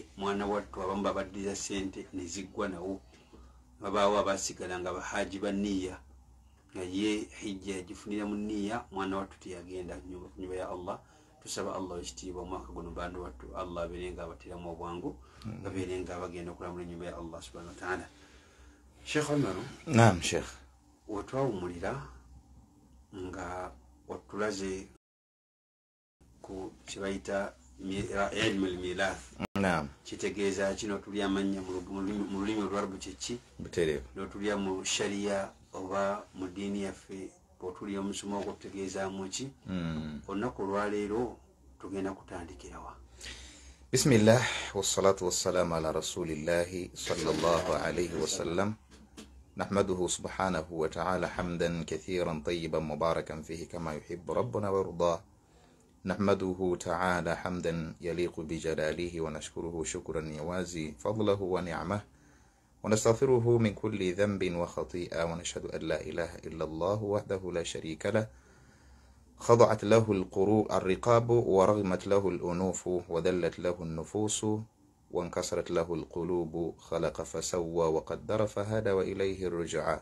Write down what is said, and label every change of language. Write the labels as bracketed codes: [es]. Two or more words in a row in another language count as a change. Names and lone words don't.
[lg] Mwana wattu abamu babaddiriza ssente ne ziggwa nawo. Babaawo abaasigala nga bahaaji banniya ye hijja yagifunira mu nniya mwana wattu teyagenda nyumba ya Allah. Tusaba Allah ekitiibwa omwaka guno bandu wattu Allah abeerenga abateramu obwangu babeerenga abagenda okulamula ennyumba ya Allah [ar] سبحانه وتعالى. [lg] Sheikh Omar, naam Sheikh, wetwawumulira nga watulaze ku kibayita [ar] علم الميراث. [lg] naam, kitegeeza kino tuli amanya mu lulimi olwarabu kyeki butereevu, notulya mu sharia oba mu diini yaffe bwotulya omusomo ogwo tutegeezaamu ki. olunaku olwaleero tugenda kutandikirawa. [ar] بسم الله والصلاة والسلام على رسول الله صلى الله عليه وسلم نحمده سبحانه وتعالى حمدا كثيرا طيبا مباركا فيه كما يحب ربنا ويرضاه. نحمده تعالى حمدا يليق بجلاله ونشكره شكرا يوازي فضله ونعمه ونستغفره من كل ذنب وخطيئة ونشهد أن لا إله إلا الله وحده لا شريك له خضعت له الرقاب ورغمت له الأنوف وذلت له النفوس وانكسرت له القلوب خلق فسوى وقدر فهدى وإليه الرجعى.